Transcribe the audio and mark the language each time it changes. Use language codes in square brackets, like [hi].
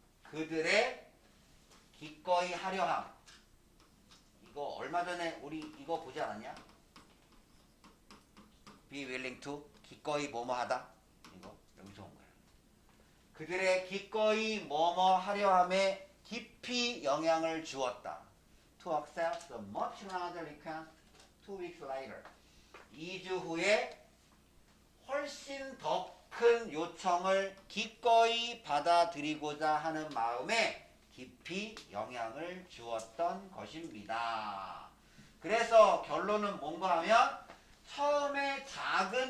[ko] 그들의 기꺼이 하려함. 이거 얼마 전에 우리 이거 보지 않았냐? [en] Be willing to. [ko] 기꺼이 뭐뭐 하다. 이거 여기서 온 거야. 그들의 기꺼이 뭐뭐 하려함에 깊이 영향을 주었다. [en] To accept the much larger request 2 weeks later. [ko] 2주 후에 훨씬 더 큰 요청을 기꺼이 받아들이고자 하는 마음에 깊이 영향을 주었던 것입니다. 그래서 결론은 뭔가 하면 처음에 작은